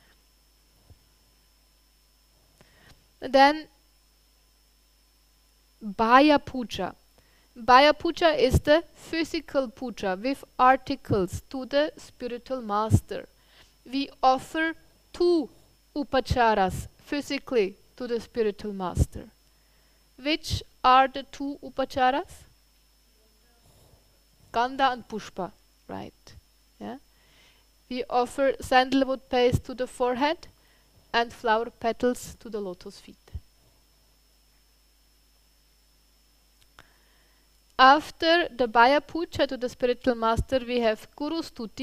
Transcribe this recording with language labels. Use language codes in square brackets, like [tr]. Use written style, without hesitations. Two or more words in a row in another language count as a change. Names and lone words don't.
[en] Then Bhaya Puja. Bhaya Puja is the physical puja with articles to the spiritual master. We offer 2 upacharas physically to the spiritual master. Which are the 2 upacharas? Gandha and Pushpa, right? Yeah. We offer sandalwood paste to the forehead and flower petals to the lotus feet. After the Bhaya Puja to the spiritual master, we have Guru Stuti.